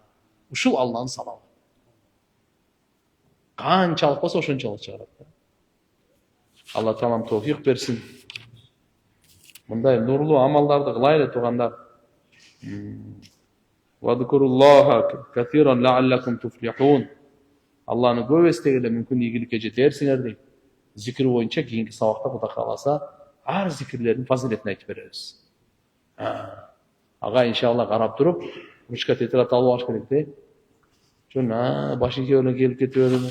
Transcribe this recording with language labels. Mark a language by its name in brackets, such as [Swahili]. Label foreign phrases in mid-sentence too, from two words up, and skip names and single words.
[Kyrgyz] Ушул Алланын салаваты. Канчалык болсо ошончолук чыгарат. Алла Таалам товфик берсин. Мындай нурлуу амалдарды кылайлы туугандар. [Arabic] واذكروا الله كثيرا لعلكم تفلحون. [Kyrgyz] Алланы көп эстегиле мүмкүн ийгиликке жетерсиңер дейт. Зикир боюнча кийинки сабакта Кудай кааласа ар зикирлердин фазилетин айтып беребиз. Ага иншалла карап туруп, ручка тетрадь алып алыш керек да. Жөн башыңызга эле келип кетип береби.